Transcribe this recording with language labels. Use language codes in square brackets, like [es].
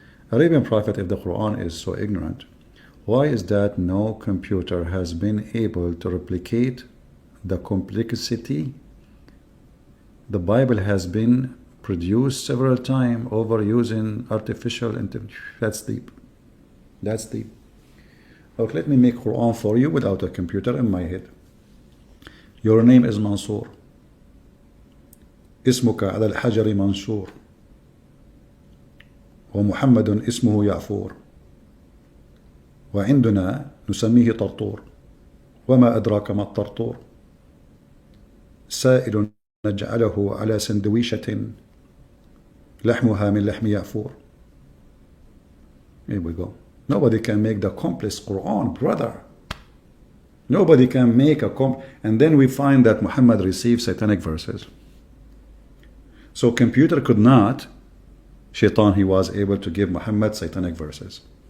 [en] Arabian Prophet, if the Quran is so ignorant, why is that no computer has been able to replicate the complexity? The Bible has been produced several times over using artificial intelligence. That's deep. That's deep. Okay, let me make Quran for you without a computer in my head. Your name is Mansour. [ar] اسمك على الحجر منشور ومحمد اسمه يعفور وعندنا نسميه طرطور وما أدراك ما الطرطور سائل نجعله على سندويشة لحمها من لحم يعفور. [en] Here we go. Nobody can make the complex Quran, brother. Nobody can make and then we find that Muhammad received satanic verses. So computer could not, Shaitan, he was able to give Muhammad satanic verses.